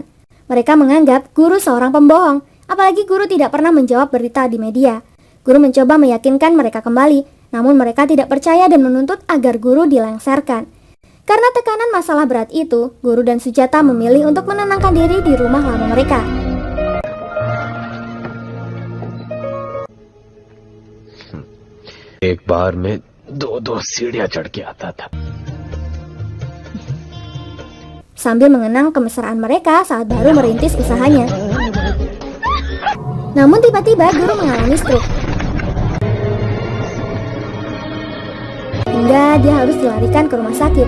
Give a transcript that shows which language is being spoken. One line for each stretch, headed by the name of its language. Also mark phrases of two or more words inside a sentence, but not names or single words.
Indonesian: Mereka menganggap guru seorang pembohong, apalagi guru tidak pernah menjawab berita di media. Guru mencoba meyakinkan mereka kembali, namun mereka tidak percaya dan menuntut agar guru dilengsarkan. Karena tekanan masalah berat itu, guru dan Sujata memilih untuk menenangkan diri di rumah lama mereka.
Hindi: एक बार में 2 सीढ़ियां चढ़ के आता था.
Indonesian: Sambil mengenang kemesraan mereka saat baru merintis usahanya. Namun tiba-tiba guru mengalami stroke. Hingga dia harus dilarikan ke rumah sakit.